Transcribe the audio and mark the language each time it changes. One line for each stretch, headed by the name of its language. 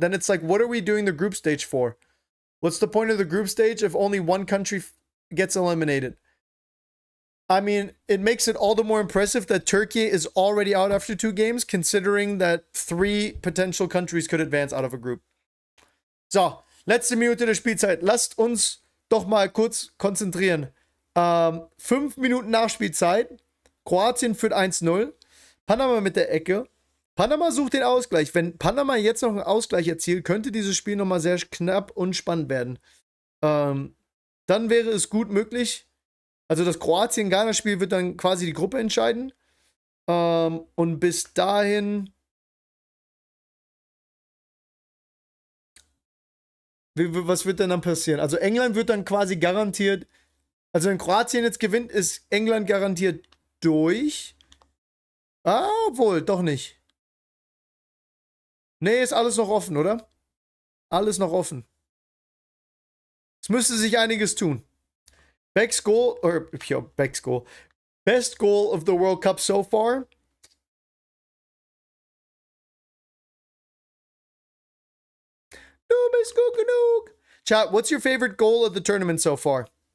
English: Then it's like, what are we doing the group stage for? What's the point of the group stage if only one country gets eliminated? I mean, it makes it all the more impressive that Turkey is already out after 2 games, considering that 3 potential countries could advance out of a group.
German: So, letzte Minute der Spielzeit. Lasst uns doch mal kurz konzentrieren. 5 Minuten Nachspielzeit. Kroatien führt 1-0. Panama mit der Ecke. Panama sucht den Ausgleich. Wenn Panama jetzt noch einen Ausgleich erzielt, könnte dieses Spiel nochmal sehr knapp und spannend werden. Dann wäre es gut möglich. Also das Kroatien-Ghana-Spiel wird dann quasi die Gruppe entscheiden. Und bis dahin... Was wird denn dann passieren? Also England wird dann quasi garantiert... Also wenn Kroatien jetzt gewinnt, ist England garantiert durch. Ah, obwohl, doch nicht. Nee, ist alles noch offen, oder? Alles noch offen. Es müsste sich einiges tun.
English: Beck's goal, or yeah, Beck's goal. Best goal of the World Cup so far.
German: Du bist gut genug.
English: Chat, what's your favorite goal of the tournament so far?